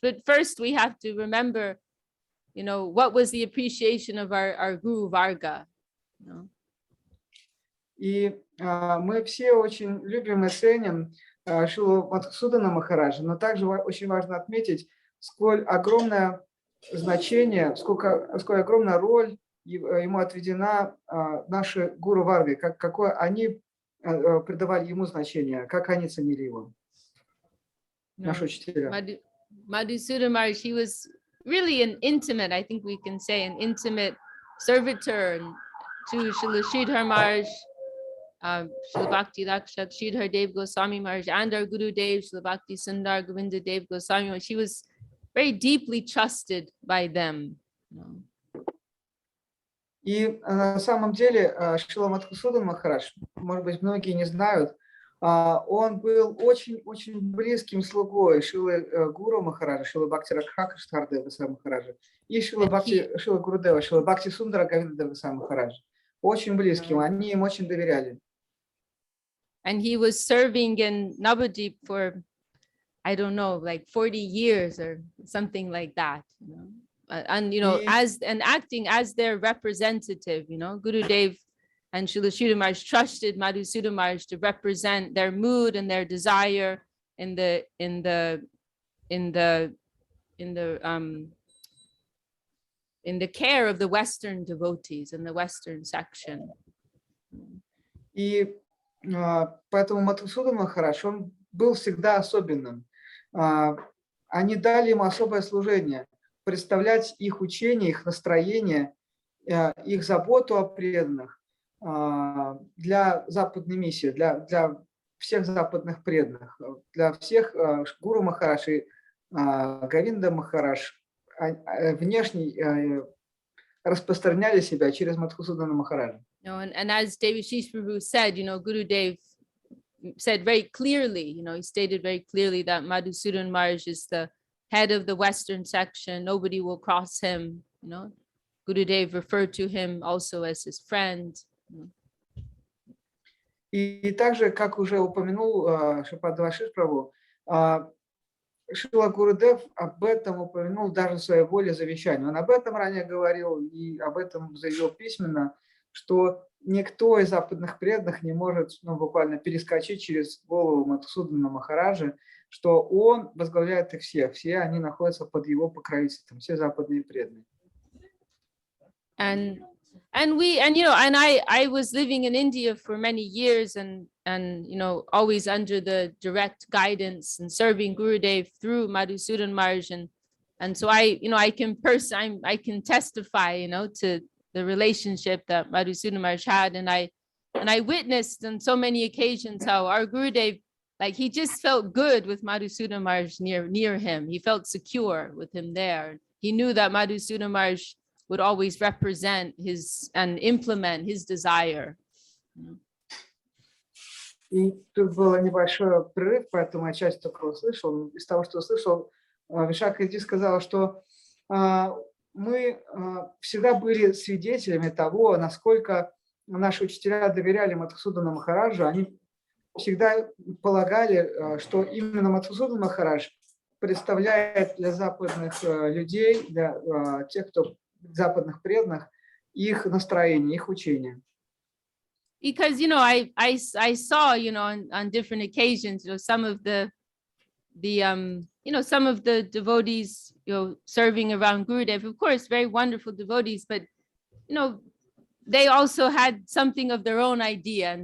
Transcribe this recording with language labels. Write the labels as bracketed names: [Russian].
[English] But first we have to remember, you know, what was the appreciation of our Guru Varga, you know? [Russian] И мы все очень любим и ценим Шилу Мадхусудана Махараджа, но также очень важно отметить, сколь огромное значение, сколь огромная роль ему отведена наши Гуру Варги, какое они придавали ему значение, как они ценили его, наши учителя. [English] Madhusudana Maharaj, he was really an intimate, I think we can say, an intimate servitor to Srila Sridhar Maharaj, Srila Bhakti Rakshat, Sridhar Dev Goswami Maharaj, and our Guru Dev, Srila Bhakti Sundar Govinda Dev Goswami Maharaj. She was very deeply trusted by them. [Russian] И на самом деле Шрила Мадхусудан Махарадж, может быть, многие не знают, он был очень близким слугой Шрилы Гуру Махараджа, Шрила Бхакти Ракхака Штхардева Госвами Махараджа и Шрила Гурудева, Шрила Бхакти Сундара Говинда Госвами Махараджа. Очень близким, они им очень доверяли. [English] And he was serving in Navadvip for, I don't know, like 40 years or something like that, you know. And you know, acting as their representative, you know, Guru Dev and Srila Sridhar Maharaj trusted Madhusudana Maharaj to represent their mood and their desire in the care of the Western devotees in the Western section. [Russian] И поэтому Мадхусудан Махарадж, он был всегда особенным. Они дали ему особое служение, представлять их учение, их настроение, их заботу о преданных для западной миссии, для всех западных преданных, для всех Гуру Махарадж и Говинда Махарадж внешне распространяли себя через Мадхусудана Махараджа. [English] You know, and as Devashish Prabhu said, you know, Gurudev said very clearly, you know, he stated very clearly that Madhusudan Maharaj is the head of the Western section. Nobody will cross him, you know. Gurudev referred to him also as his friend. [Russian] И также, как уже упомянул Шрипад Девашиш Прабху, Шрила Гурудев об этом упомянул даже в своей воле завещания. Он об этом ранее говорил и об этом заявил письменно, что никто из западных преданных не может буквально перескочить через голову Мадхусудана Махараджа, что он возглавляет их всех, все они находятся под его покровительством, все западные преданные. [English] And you know, and I was living in India for many years and you know, always under the direct guidance and serving Gurudev through Madhusudan Maharaj, and so I can testify, you know, to the relationship that Madhusudan Maharaj had, and I witnessed on so many occasions how our Gurudev, like, he just felt good with Madhusudan Maharaj near him. He felt secure with him there. He knew that Madhusudan Maharaj would always represent his and implement his desire. [Russian] И тут был небольшой прерыв, поэтому я часть только услышал. Из того, что услышал, Вишакхаджи сказал, что мы всегда были свидетелями того, насколько наши учителя доверяли Мадхусудану Махараджу. Они всегда полагали, что именно Мадхусудан Махарадж представляет для западных людей, для тех, кто западных преданных, их настроение, их учение. [English] Because, you know, I saw, you know, on different occasions, you know, some of the devotees, you know, serving around Gurudev, of course, very wonderful devotees, but, you know, they also had something of their own idea.